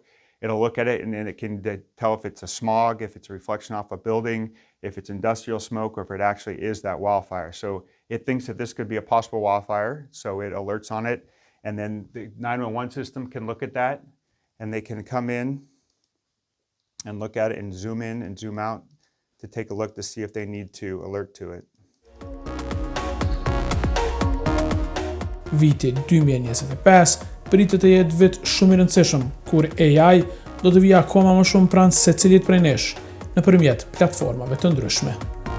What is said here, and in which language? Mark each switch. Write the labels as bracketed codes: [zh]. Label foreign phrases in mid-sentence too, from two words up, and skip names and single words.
[en] It'll look at it, and then it can tell if it's a smog, if it's a reflection off a building, if it's industrial smoke, or if it actually is that wildfire. So it thinks that this could be a possible wildfire, so it alerts on it. And then the 911 system can look at that, and they can come in and look at it and zoom in and zoom out to take a look to see if they need to alert to it. [sq] Viti 2025 pritet të jetë vit shumë I rëndësishëm, kur AI do të vijë akoma më shumë pranë secilit prej nesh nëpërmjet platformave të ndryshme.